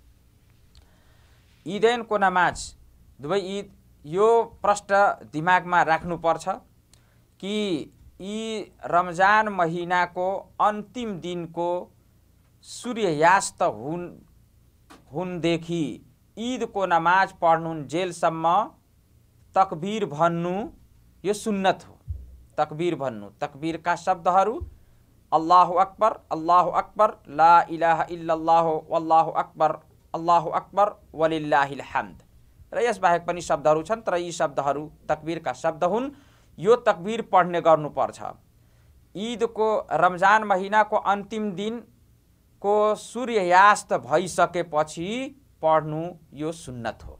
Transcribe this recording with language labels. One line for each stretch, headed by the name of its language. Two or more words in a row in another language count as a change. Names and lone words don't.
Nepali: ईदैनको नमाज दुवै ईद, यो प्रश्न दिमागमा राख्नुपर्छ कि यी रमजान महिनाको अन्तिम दिनको सूर्यास्त हुनदेखि ईदको नमाज पढ्नुन्जेलसम्म तकबीर भन्नु यो सुन्नत हो। तकबीर भन्नु, तकबीरका शब्दहरू
Arabic: الله أكبر، لا إله إلا الله، الله أكبر ولله الحمد
Nepali: र यसबाहेक पनि शब्दहरू छन्, तर यी शब्दहरू तकबीरका शब्द हुन्। यो तकबीर पढ्ने गर्नुपर्छ। ईदको रमजान महिनाको अन्तिम दिनको सूर्यास्त भइसकेपछि पढ्नु यो सुन्नत हो।